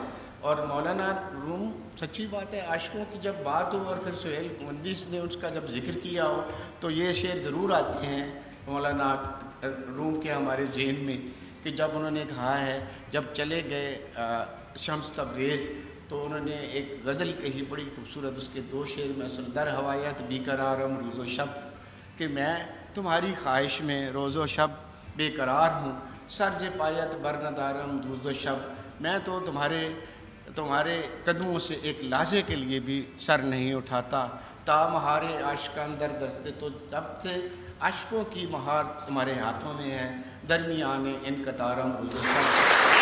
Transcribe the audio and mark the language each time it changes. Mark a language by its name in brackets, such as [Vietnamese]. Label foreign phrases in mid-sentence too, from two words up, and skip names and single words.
[Urdu] اور مولانا روم، سچی بات ہے، عاشقوں کی جب بات ہو اور پھر سہیل مندس نے اس کا جب ذکر کیا ہو تو یہ شعر ضرور آتے ہیں مولانا روم کے ہمارے ذہن میں، کہ جب انہوں نے کہا ہے، جب چلے گئے شمس تبریز تو انہوں نے ایک غزل کہی بڑی خوبصورت، اس کے 2 شعر میں سن، [Persian] در ہوایت بے قرارم روز و شب، [Urdu] کہ میں تمہاری خواہش میں روز و شب بے قرار ہوں، [Persian] سر ز پایت بر ندارم روز و شب، [Urdu] میں تو تمہارے قدموں سے ایک لحظے کے لیے بھی سر نہیں اٹھاتا، [Persian] تا مہارے عاشقان در دستے، [Urdu] تو جب سے عاشقوں کی مہار تمہارے ہاتھوں میں ہے، [Persian] درمیان ان قطارم روز و شب۔